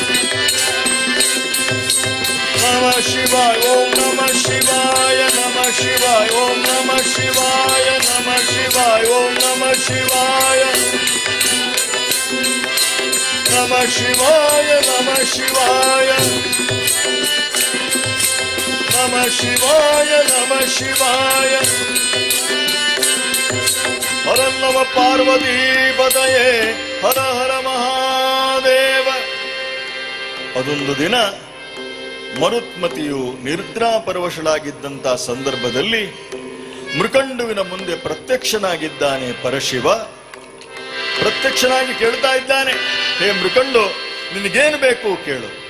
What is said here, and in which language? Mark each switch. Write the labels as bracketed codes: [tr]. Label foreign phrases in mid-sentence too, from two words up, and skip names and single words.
[sa] ನಮ ಶಿವಾಯ ಓಂ ನಮ ಶಿವಾಯ ನಮ ಶಿವಾಯ ಓಂ ನಮ ಶಿವಾಯ ನಮ ಶಿವಾಯ ಓಂ ನಮ ಶಿವಾಯ ನಮ ಶಿವಾಯ ನಮ ಶಿವಾಯ ನಮ ಶಿವಾಯ ನಮ ಶಿವಾಯ. ಹರ ನಮ ಪಾರ್ವತೀ ಪತಯೇ ಹರ ಹರ ಮಹಾದೇವ. [kn] ಅದೊಂದು ದಿನ ಮರುತ್ಮತಿಯು ನಿದ್ರಾಪರವಶಳಾಗಿದ್ದಂತಹ ಸಂದರ್ಭದಲ್ಲಿ ಮೃಕಂಡುವಿನ ಮುಂದೆ ಪ್ರತ್ಯಕ್ಷನಾಗಿದ್ದಾನೆ ಪರಶಿವ. ಪ್ರತ್ಯಕ್ಷನಾಗಿ ಕೇಳ್ತಾ ಇದ್ದಾನೆ, ಹೇ ಮೃಕಂಡು, ನಿನಗೇನು ಬೇಕು ಕೇಳು.